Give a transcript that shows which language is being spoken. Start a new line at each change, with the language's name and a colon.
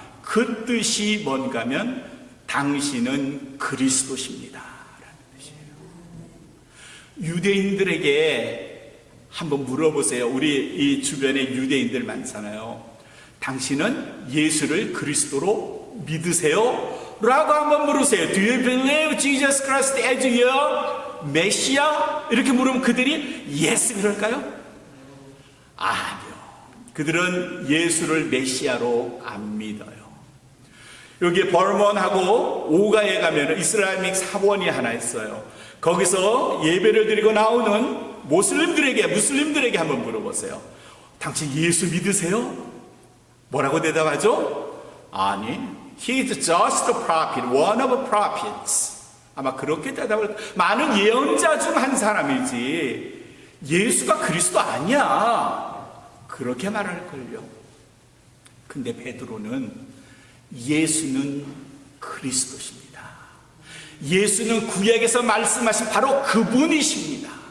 Korean: 그 뜻이 뭔가 하면 당신은 그리스도십니다 라는 뜻이에요. 유대인들에게 한번 물어보세요. 우리 이 주변에 유대인들 많잖아요. 당신은 예수를 그리스도로 믿으세요? 라고 한번 물으세요.
English: Do you believe Jesus Christ as your Messiah?
Korean: 이렇게 물으면 그들이 yes 그럴까요? 아니요. 그들은 예수를 메시아로 안 믿어요. 여기 버먼하고 오가에 가면 이슬라믹 사원이 하나 있어요. 거기서 예배를 드리고 나오는 무슬림들에게 한번 물어보세요. 당신 예수 믿으세요? 뭐라고 대답하죠? 아니,
English: he is just a prophet, one of the prophets.
Korean: 아마 그렇게 대답을, 많은 예언자 중 한 사람이지 예수가 그리스도 아니야, 그렇게 말할걸요. 근데 베드로는 예수는 그리스도십니다. 예수는 구약에서 말씀하신 바로 그분이십니다.